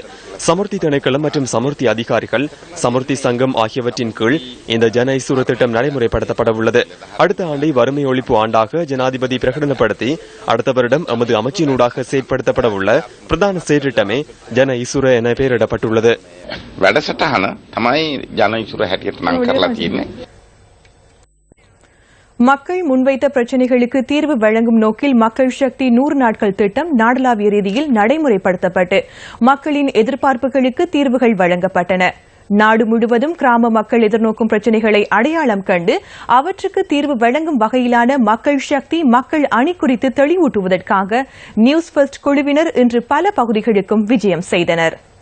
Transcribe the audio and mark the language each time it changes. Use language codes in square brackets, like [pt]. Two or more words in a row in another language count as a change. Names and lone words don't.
[ta] சமுர்த்தி திணைக்களம் மற்றும் சமுர்த்தி அதிகாரிகள், சமுர்த்தி சங்கம் ஆகியவற்றின் கீழ் இந்த ஜன இசுர திட்டம் நடைமுறைப்படுத்தப்பட உள்ளது. அடுத்த ஆண்டை வறுமை ஒழிப்பு ஆண்டாக ஜனாதிபதி பிரகடனப்படுத்தி அடுத்த வருடம் எமது அமைச்சினூடாக செயற்படுத்தப்பட உள்ள பிரதான செயற்றிட்டமே ஜன இசுர என பெயரிடப்பட்டுள்ளது. [si] වැඩසටහන තමයි ජන ඉසුර හැටියට නම් කරලා තියෙන්නේ. [ta] மக்கள் முன்வைத்த பிரச்சினைகளுக்கு தீர்வு வழங்கும் நோக்கில் மக்கள் சக்தி 100 நாட்கள் திட்டம் நாடளாவிய ரீதியில் நடைமுறைப்படுத்தப்பட்டு மக்களின் எதிர்பார்ப்புகளுக்கு தீர்வுகள் வழங்கப்பட்டன. நாடு முழுவதும் கிராம மக்கள் எதிர்நோக்கும் பிரச்சினைகளை அடையாளம் கண்டு அவற்றுக்கு தீர்வு வழங்கும் வகையிலான மக்கள் சக்தி மக்கள் அணி குறித்து தெளிவூட்டுவதற்காக நியூஸ் ஃபர்ஸ்ட் குழுவினர் இன்று பல பகுதிகளுக்கும் விஜயம் செய்தனர்.